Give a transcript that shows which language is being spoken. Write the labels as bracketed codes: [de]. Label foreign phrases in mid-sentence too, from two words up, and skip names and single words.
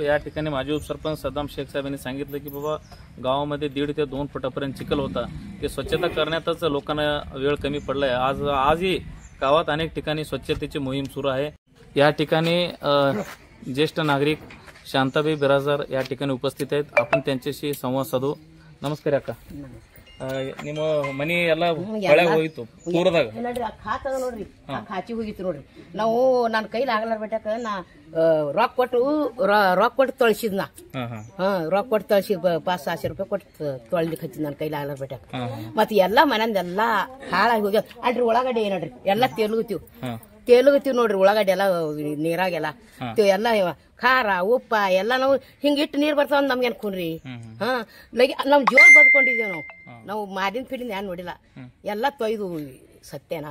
[mr] या ठिकाणी माजी उपसरपंच सद्दाम शेख साहेब यांनी सांगितलं की बाबा गावामध्ये 1.5 ते 2 फुटापर्यंत चिखल होता। ते स्वच्छता करण्यातच लोकांना वेळ कमी पडलाय। आजही गावात अनेक ठिकाणी स्वच्छतेची मोहीम सुरू आहे। या ठिकाणी ज्येष्ठ नागरिक शांताबाई बिराजदार या ठिकाणी उपस्थित आहेत। आपण त्यांच्याशी संवाद साधू। नमस्कार अक्का। [kn] ನಿಮ್ಮ ಮನಿ ಎಲ್ಲ ಹೊಳೆ ಹೋಯಿತು ಪೂರದಾಗ ನೋಡ್ರಿ ಖಾತದ ನೋಡ್ರಿ ಖಾಚಿ ಹೋಗಿತ್ತು ನೋಡ್ರಿ ನಾವು ನನ್ನ ಕೈಲಿ ಆಗಲಾರ ಬಿಟ್ಟಾಕ ನಾ ರೊಕ್ಕ ಕೊಟ್ಟು ತೊಳಸಿದ್ನ ರೊಕ್ಕ ಕೊಟ್ಟು ತೊಳಸಿ 500 ರೂಪಾಯಿ ಕೊಟ್ಟು ತೊಳ್ಲಿಕ್ಕೆ ಹಚ್ಚಿದ್ ನನ್ನ ಕೈಲಿ ಆಗಲಾರ ಬಿಟ್ಟಾಕ ಮತ್ತೆ ಎಲ್ಲಾ ಮನೆಯಂದೆಲ್ಲ ಹಾಳಾಗಿ ಹೋಗ್ಯ ಅಲ್ರಿ ಒಳಗಡೆ ನೋಡ್ರಿ ಎಲ್ಲ ತೇಲುಗತ್ತೀವಿ ನೋಡ್ರಿ ಒಳಗಡೆ ಎಲ್ಲ ನೀರಾಗೆಲ್ಲ ಎಲ್ಲ ಖಾರ ಉಪ್ಪ ಎಲ್ಲ ನಾವು ಹಿಂಗಿಟ್ಟು ನೀರ್ ಬರ್ತಾವ ನಮ್ಗೇನ್ ಕುನ್ರಿ ನಾವ್ ಜೋರ್ ಬದ್ಕೊಂಡಿದ್ದೇವ್ ನಾವು ಮಾದಿನ ಪಿಡಿನ ಏನ್ ನೋಡಿಲ್ಲ ಎಲ್ಲ ತೊಯ್ದು ಸತ್ಯನ।